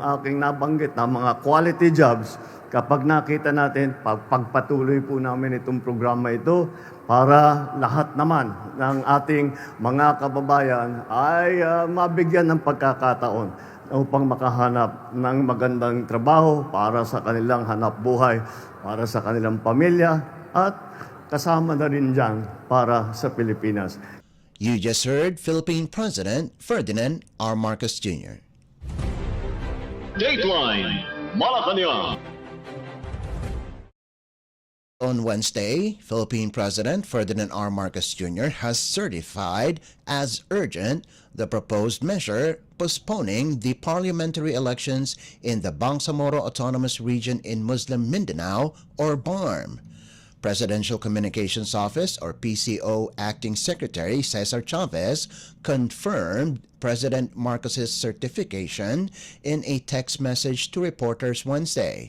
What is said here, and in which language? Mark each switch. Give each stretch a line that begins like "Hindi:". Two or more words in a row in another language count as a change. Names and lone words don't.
Filipino: aking nabanggit na mga
English: quality jobs,
Filipino: kapag nakita natin, pagpatuloy po namin itong programa ito para lahat naman ng ating mga kababayan ay mabigyan ng pagkakataon upang makahanap ng magandang trabaho para sa kanilang hanap buhay, para sa kanilang pamilya, at kasama na rin dyan para sa Pilipinas.
English: You just heard Philippine President Ferdinand R. Marcos Jr. Dateline Malacañang. On Wednesday, Philippine President Ferdinand R. Marcos Jr. has certified as urgent the proposed measure postponing the parliamentary elections in the Bangsamoro Autonomous Region in Muslim Mindanao, or BARM. Presidential Communications Office, or PCO, Acting Secretary Cesar Chavez confirmed President Marcos's certification in a text message to reporters Wednesday.